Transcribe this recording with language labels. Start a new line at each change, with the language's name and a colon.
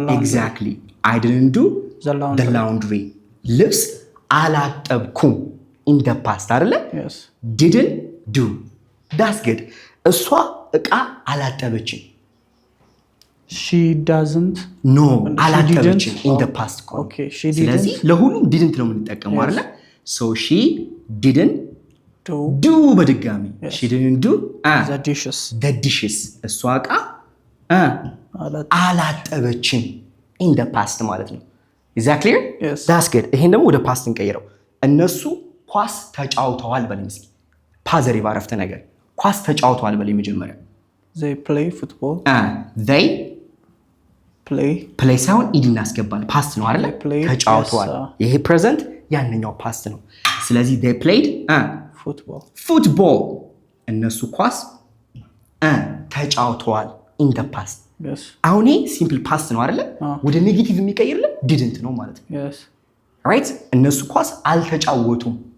English: exactly I didn't do the laundry.
Amharic: ልብስ አላጠብኩም
English: in the past
Amharic: አይደለ?
English: didn't do that's good።
Amharic: እሷ እቃ አላጠበችም።
English: she doesn't
Amharic: አላጠበችም in the past። ስለዚህ ለሁሉም didn't ነው የምንጠቀመው አይደለ?
English: so she didn't do በድጋሚ she didn't do the dishes
Amharic: እሷ እቃ አላጠበችም
English: in the past ማለት ነው። is that clear? that's good።
Amharic: ይሄን ደግሞ ወደ ፓስት እንቀይረው። እነሱ ኳስ ተጫውተዋል በለኝ እስኪ። ፖዚቲቭ አረፍተ ነገር ኳስ ተጫውተዋል በለኝ መጀመሪያ።
English: they play football they play
Amharic: ሳይሆን ኢዲ እናስገባለን ፓስት ነው አይደል ተጫውተዋል ይሄ ፕሬዘንት ያንኛው ፓስት ነው ስለዚህ
English: they played football
Amharic: እነሱ ኳስ ተጫውተዋል
English: in the past
Amharic: አሁን ይሄ ሲምፕል ፓስት ነው አይደል ወደ ኔጌቲቭ የሚቀይርልን didn't ነው ማለት ነው right እነሱ ኳስ አልተጫወቱም